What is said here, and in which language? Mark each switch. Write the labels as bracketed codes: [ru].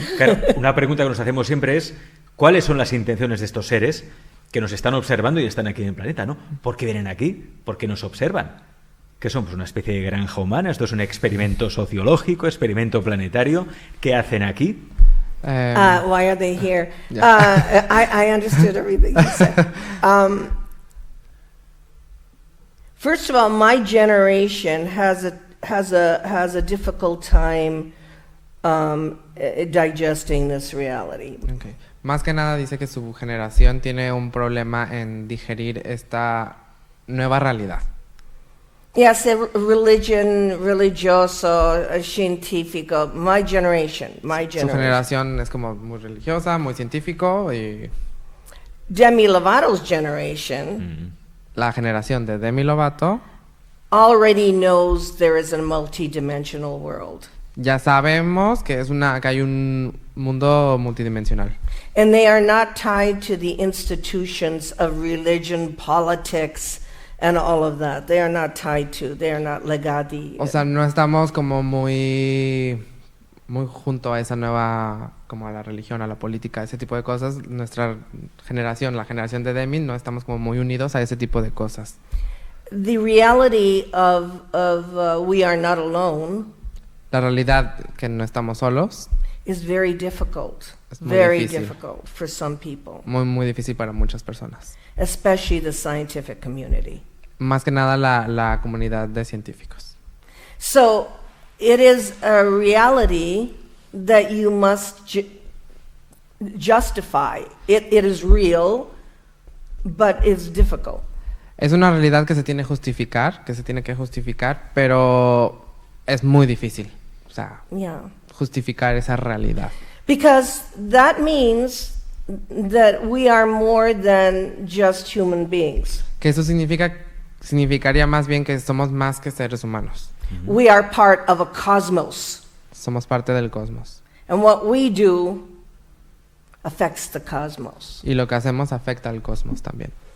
[es] Claro, una pregunta que nos hacemos siempre es, ¿cuáles son las intenciones de estos seres que nos están observando y están aquí en el planeta, ¿no? ¿Por qué vienen aquí? ¿Por qué nos observan? ¿Qué somos? ¿Una especie de granja humana? ¿Esto es un experimento sociológico, experimento planetario? ¿Qué hacen aquí? [en] Why are they here? Yeah. I understood everything you said. First of all, my generation has a difficult time digesting this reality. Okay. [es] Más que nada dice que su generación tiene un problema en digerir esta nueva realidad. [en] Yes, [es] religioso, científico. [en] My generation. [es] Su generación es como muy religiosa, muy científico, y [en] Demi Lovato's generation [es] la generación de Demi Lovato [en] already knows there is a multidimensional world. [es] ya sabemos que que hay un mundo multidimensional. [en] And they are not tied to the institutions of religion, politics, and all of that. They are not tied to. They are not legati. [es] O sea, no estamos como muy junto a esa nueva, como a la religión, a la política, ese tipo de cosas. Nuestra generación, la generación de Demi, no estamos como muy unidos a ese tipo de cosas. [en] the reality of we are not alone [es] La realidad que no estamos solos [en] is very difficult. [es] es muy [en] Very [es] difícil. [en] difficult for some people, [es] Muy, muy difícil para muchas personas. [en] especially the scientific community. [es] Más que nada la comunidad de científicos. [en] So it is a reality that you must justify. It is real, but it's difficult. [es] Es una realidad que se tiene que justificar, pero es muy difícil. O sea, [en] Yeah. [es] justificar esa realidad. [en] Because that means that we are more than just human beings. [es] Que eso significaría más bien que somos más que seres humanos. [en] We are part of a cosmos. [es] Somos parte del cosmos. [en] And what we do affects the cosmos. [es] Y lo que hacemos afecta al cosmos también.